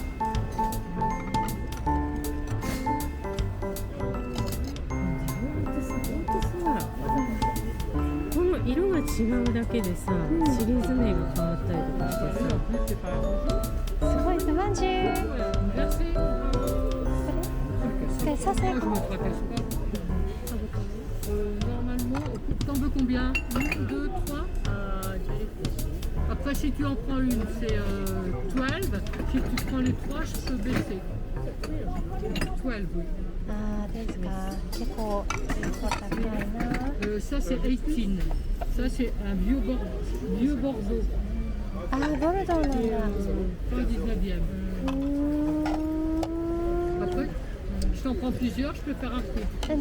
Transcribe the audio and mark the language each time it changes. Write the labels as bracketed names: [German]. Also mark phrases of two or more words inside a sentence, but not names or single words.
[Japanese] この色が違うだけでさ、シリーズ名が変わったりとかしてさ。すごい、素晴らしい。これ、 [French] ça c'est quoi? Normalement, t'en veux combien? Une, deux, trois? Après, si tu en prends une, c'est 12. Si tu prends les trois, je peux baisser. 12, oui. [Japanese] あーですか。結構高いな。 [French] Ça, c'est 18. Ça, c'est un vieux Bordeaux. [Japanese] あー、ボルドーなんだ。 [French] Pas 19e. うーん。 Après, je t'en prends plusieurs, je peux faire un prix.